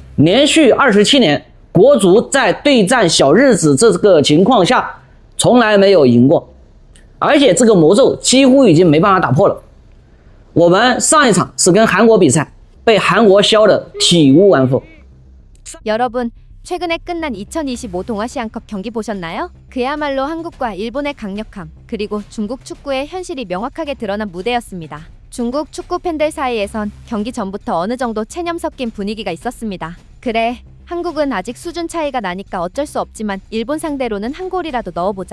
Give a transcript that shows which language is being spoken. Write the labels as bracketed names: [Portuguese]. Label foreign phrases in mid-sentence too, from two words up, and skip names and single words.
[Chinese] 连续27年，国足在对战小日子这个情况下，从来没有赢过，而且这个魔咒几乎已经没办法打破了。我们上一场是跟韩国比赛，被韩国削得体无完肤。 [Korean] 여러분, 최근에 끝난 2025 동아시안컵 경기 보셨나요? 그야말로 한국과 일본의 강력함, 그리고 중국 축구의 현실이 명확하게 드러난 무대였습니다. 중국 축구 팬들 사이에선 경기 전부터 어느 정도 체념 섞인 분위기가 있었습니다. 그래, 한국은 아직 수준 차이가 나니까 어쩔 수 없지만 일본 상대로는 한 골이라도 넣어보자.